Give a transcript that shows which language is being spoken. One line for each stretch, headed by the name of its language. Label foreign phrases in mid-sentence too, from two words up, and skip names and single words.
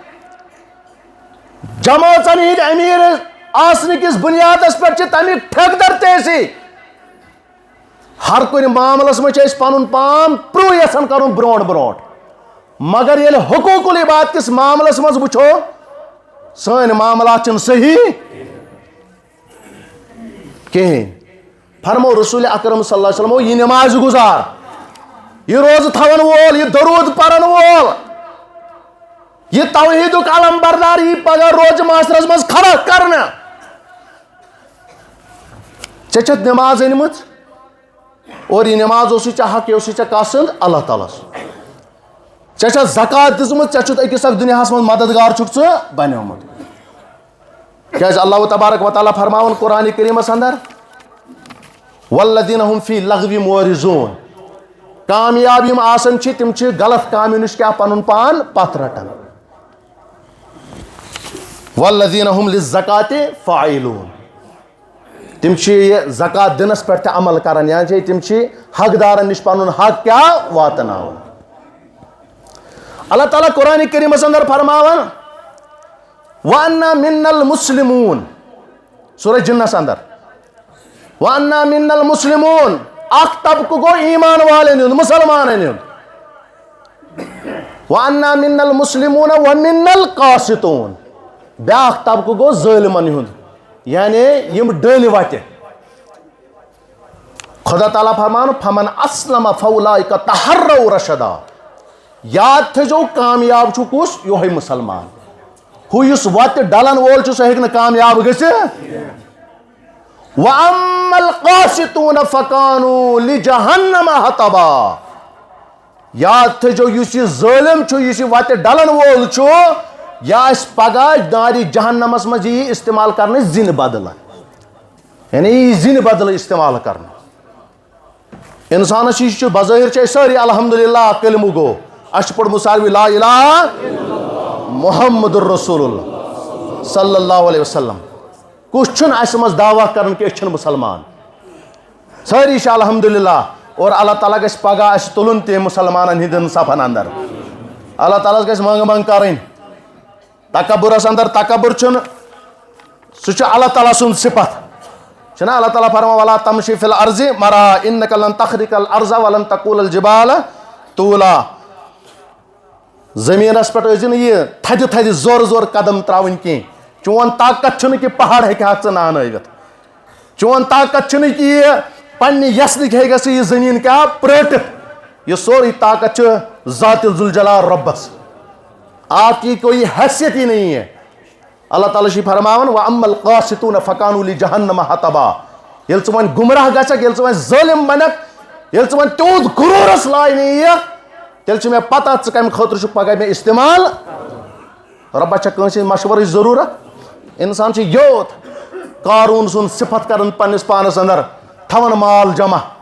Kashmiri: جمٲژن ہٕنٛدۍ أمیٖر آسنہٕ کِس بُنیادس پٮ۪ٹھ چھِ تمیُک ٹھیکہٕ تہِ أسی ہر کُنہِ معاملس منٛز چھِ أسۍ پنُن پان پرٛو یژھان کرُن برونٛٹھ برونٛٹھ مگر ییٚلہِ حقوق العباد کِس معاملس منٛز وٕچھو سٲنۍ معاملات چھِنہٕ صحیح کہیٖنۍ فرمو رسول اکرم
Arabic: صلی اللہ علیہ وسلم
Kashmiri: یہ نماز گزار یہ روزٕ تھاون وول یہ درود پرن وول یہ توحیدُک علم بردار یی پگاہ روزٕ معاشرس منٛز کھڑا کرنہٕ ژےٚ چھتھ نماز أنمٕژ اور یہ نماز اوسُے ژےٚ حق یہِ اوسُے ژےٚ قسٕد اللہ تعالیٰ ژےٚ چھتھ زکات دِژمٕژ ژےٚ چھُتھ أکِس اکھ دُنیاہس منٛز مددگار چھُکھ ژٕ بنیومُت کیازِ اللہ تبارک و تعالیٰ فرماوان قرآنِ کریٖمس اندر
Arabic: والذین هم فی لغو معرضون
Kashmiri: کامیاب یم آسان چھِ تِم چھِ غلط کامہِ نِش کیٛاہ پنُن پان پتھ رٹان
Arabic: والذین هم للزکاتِ فاعلون
Kashmiri: تِم چھِ یہِ زکات دِنس پٮ۪ٹھ تہِ عمل کران یعنی تِم چھِ حقدارن نِش پنُن حق کیٛاہ واتناوان اللہ تعالیٰ قرآنِ کریٖمس اندر فرماوان
Arabic: وَأَنَّا مِنَّا الْمُسْلِمُونَ
Kashmiri: سورہ جنس اندر
Arabic: وَأَنَّا مِنَّا الْمُسْلِمُونَ
Kashmiri: اکھ طبقہٕ گوٚو ایمان والٮ۪ن ہُنٛد مُسلمانن ہُنٛد
Arabic: وَأَنَّا مِنَّا الْمُسْلِمُونَ وَمِنَّا الْقَاسِطُونَ
Kashmiri: بیٛاکھ طبقہٕ گوٚو ظٲلمن ہُنٛد یعنی یِم ڈٔلۍ وتہِ خدا تعالیٰ فرمان
Arabic: فَمَنْ أَسْلَمَ فَأُولَٰئِکَ تَحَرَّوْا رَشَدًا
Kashmiri: یاد تھٲیزیو کامیاب چھُ کُس یِہوٚے مُسلمان ہُہ یُس وتہِ ڈلن وول چھُ سُہ ہیٚکہِ نہٕ کامیاب گٔژھِتھ
Arabic: وَأَمَّا الْقَاسِطُونَ فَكَانُوا لِجَهَنَّمَ حَطَبًا
Kashmiri: یاد تھٲیزیو یُس یہِ ظٲلِم چھُ یُس یہِ وتہِ ڈلن وول چھُ یہِ آسہِ پگاہ نارِ جہنمس منٛز یی استعمال کرنہٕ زِنہِ بدلہٕ یعنی یی زِنہِ بدلہٕ استعمال کرنہٕ انسانس یہِ چھُ بظٲہر چھِ أسۍ سٲری الحمدُاللہ کلمہٕ گوٚو اَسہِ چھُ پوٚرمُت ساروی
Arabic: لا الہ محمد الرسول اللہ صلی اللہ علیہ وسلم
Kashmiri: کُس چھُنہٕ اَسہِ منٛز دعوا کران کہِ أسۍ چھِنہٕ مُسلمان سٲری چھِ الحمدُاللہ اور اللہ تعالیٰ گژھِ پگاہ اَسہِ تُلُن تہِ مُسلمانن ہٕنٛدٮ۪ن صفن اندر اللہ تعالیٰ ہس گژھِ منٛگہٕ منٛگ کرٕنۍ تکبُرس اندر تکبُر چھُنہٕ سُہ چھُ اللہ تعالیٰ سُنٛد صفت چھُنہ اللہ تعالیٰ فرمان
Arabic: وَلا تَمشی فِی الْأَرْضِ مَرَحًا اِنَّکَ لَن تَخْرِقَ الْأَرْضَ وَلَن تَقُولَ الْجِبَالَ طُولًا
Kashmiri: زٔمیٖنس پٮ۪ٹھ ٲسۍ نہٕ یہِ تھدِ تھدِ زورٕ زورٕ قدم تراوٕنۍ کینٛہہ چون طاقت چھُنہٕ کہِ پہاڑ ہیٚکہِ ہا ژٕ نانٲوِتھ چون طاقت چھُنہٕ کہِ یہِ پننہِ یژھنٕکۍ ہیٚکہِ ژٕ یہِ زٔمیٖن کیٛاہ پرٛٲٹِتھ یہِ سورُے طاقت چھُ ذاتِ ذوالجلال رۄبس
Urdu: آپ کی کوئی حیثیت ہی نہیں ہے
Kashmiri: اللہ تعالیٰ چھِ فرماوان
Arabic: وَأَمَّا الْقَاسِطُونَ فَكَانُوا لِجَهَنَّمَ حَطَبًا
Kashmiri: ییٚلہِ ژٕ وۄنۍ گُمراہ گژھکھ ییٚلہِ ژٕ وۄنۍ ظٲلِم بنکھ ییٚلہِ ژٕ وۄنۍ تیوٗت غروٗرس لاینہٕ یِیَکھ تیٚلہِ چھِ مےٚ پتہ ژٕ کَمہِ خٲطرٕ چھُکھ پگاہ مےٚ استعمال رۄبس چھےٚ کٲنٛسہِ ہِنٛدِ مشورٕچ ضروٗرت اِنسان چھُ یوت قاروٗن سُنٛد صفت کران پننِس پانس انٛدر تھاوان مال جمع